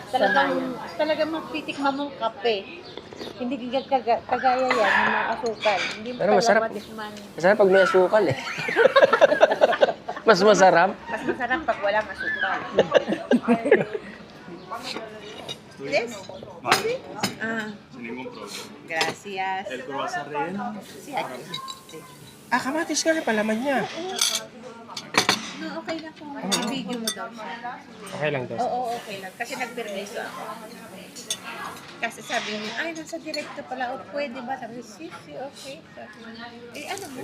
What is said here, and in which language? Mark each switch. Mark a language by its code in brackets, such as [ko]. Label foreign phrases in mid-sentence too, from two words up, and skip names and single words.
[tl] Talagang mapitikman mong kape. Hindi kagaya yan, yung mga asukal. Hindi mo Pero talaga masarap. matikman. Masarap pag may asukal eh. Mas masarap. Mas masarap pag walang asukal. Yes? Gracias. El croissant rin? Si Ate. Kamatis ka rin palaman niya. No, okay lang kung video mo daw siya. Okay lang daw. Oo, okay lang. Kasi nagpermiso ako. Kasi sabi niya, ay, nasa direkto pala. O, pwede ba? Sabi niya, okay. Ano mo?